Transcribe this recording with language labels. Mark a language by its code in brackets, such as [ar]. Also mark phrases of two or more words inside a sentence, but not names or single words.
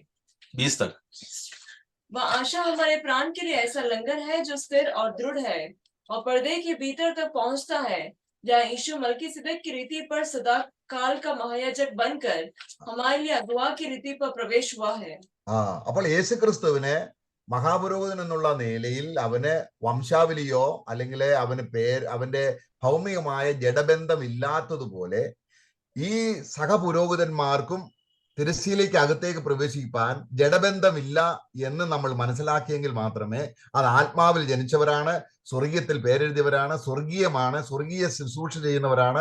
[hi] 20 तक। वह आशा हमारे प्राण के लिए ऐसा लंगर है जो स्थिर और दृढ़ है और पर्दे के भीतर तक पहुंचता है, जहाँ यीशु मल्कीसिदक की रीति पर सदा काल का महायाजक बनकर हमारे लिए अगुआ की रीति पर प्रवेश हुआ है। [ml] അപ്പോൾ യേശു ക്രിസ്തുവിനെ മഹാപുരോഹിതൻ എന്നുള്ള നിലയിൽ അവന് വംശാവലിയോ അല്ലെങ്കിൽ അവന്റെ ഭൗമികമായ ജഡബന്ധം ഇല്ലാത്തതുപോലെ ഈ സഹപുരോഹിതന്മാർക്കും തിരശ്ശീലയ്ക്ക് അകത്തേക്ക് പ്രവേശിപ്പാൻ ജഡബന്ധമില്ല എന്ന് നമ്മൾ മനസ്സിലാക്കിയെങ്കിൽ മാത്രമേ, അത് ആത്മാവിൽ ജനിച്ചവരാണ്, സ്വർഗീയത്തിൽ പേരെഴുതിയവരാണ്, സ്വർഗീയമാണ്, സ്വർഗീയ ശുശ്രൂഷ ചെയ്യുന്നവരാണ്.